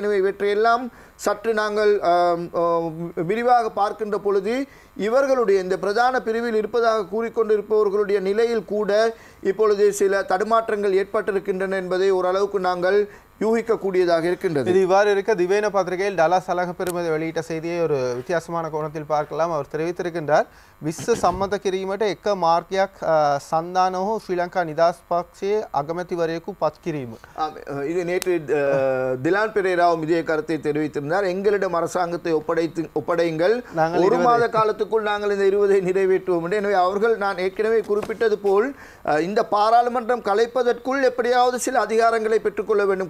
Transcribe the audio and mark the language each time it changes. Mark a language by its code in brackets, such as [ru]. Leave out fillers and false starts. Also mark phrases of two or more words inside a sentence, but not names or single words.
[ta] எனவே இவற்றையெல்லாம் சற்று நாங்கள் விரிவாக பார்க்கின்ற பொழுது இவர்களுடைய இந்த பிரதான பிரிவில் இருப்பதாக கூறிக்கொண்டிருப்பவர்களுடைய நிலையில் கூட இப்பொழுது சில தடுமாற்றங்கள் ஏற்பட்டிருக்கின்றன என்பதை ஓரளவுக்கு நாங்கள் யூகிக்கக்கூடியதாக இருக்கின்றது. இது இவ்வாறு இருக்க திவேன பத்திரிகையில் டலாஸ் அழக பெருமதி வெளியிட்ட செய்தியை ஒரு வித்தியாசமான கோணத்தில் பார்க்கலாம். அவர் தெரிவித்திருக்கின்றார், [si] විශ්ව සම්මත කිරීමට එක මාර්ගයක් සන්දාන හෝ ශ්‍රී ලංකා නිදහස් පක්ෂයේ අගමැතිවරයෙකු පත් කිරීම. [ta] இது நேற்று திலான் பெரேராவும் இதே கருத்தை தெரிவித்திருந்தார். எங்களிடம் அரசாங்கத்தை ஒப்படையுங்கள், ஒரு மாத காலத்துக்குள் நாங்கள் இந்த 20 நிறைவேற்றுவோம் என்று. எனவே அவர்கள் நான் ஏற்கனவே குறிப்பிட்டது போல் இந்த பாராளுமன்றம் கலைப்பதற்குள் எப்படியாவது சில அதிகாரங்களை பெற்றுக்கொள்ள வேண்டும்.